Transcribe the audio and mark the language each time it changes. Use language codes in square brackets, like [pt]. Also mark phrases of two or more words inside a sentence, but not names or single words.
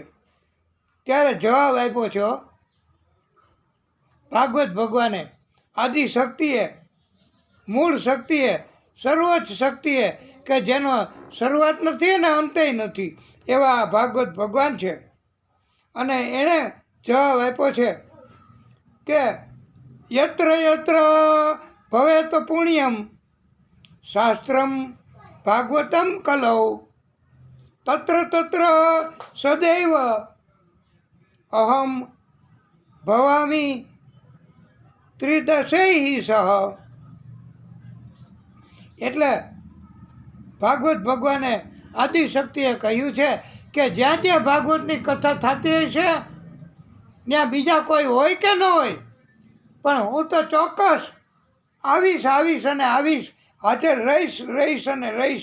[gu] ત્યારે જવાબ આપ્યો છે ભાગવત ભગવાને, આદિશક્તિએ, મૂળ શક્તિએ, સર્વોચ્ચ શક્તિએ, કે જેનો શરૂઆત નથી અને અંતે નથી, એવા ભાગવત ભગવાન છે. અને એણે જવાબ આપ્યો છે કે [sa] યત્ર યત્ર ભવેત પુણ્યમ શાસ્ત્રમ ભાગવતમ કલૌ તત્ર તત્ર સદૈવ અહમ ભવામી ત્રિદશૈ સહ. [gu] એટલે ભાગવત ભગવાને આદિશક્તિએ કહ્યું છે કે જ્યાં જ્યાં ભાગવતની કથા થતી હોય છે ત્યાં બીજા કોઈ હોય કે ન હોય, પણ હું તો ચોક્કસ આવીશ આવીશ અને આવીશ, હાથે રહીશ રહીશ અને રહીશ.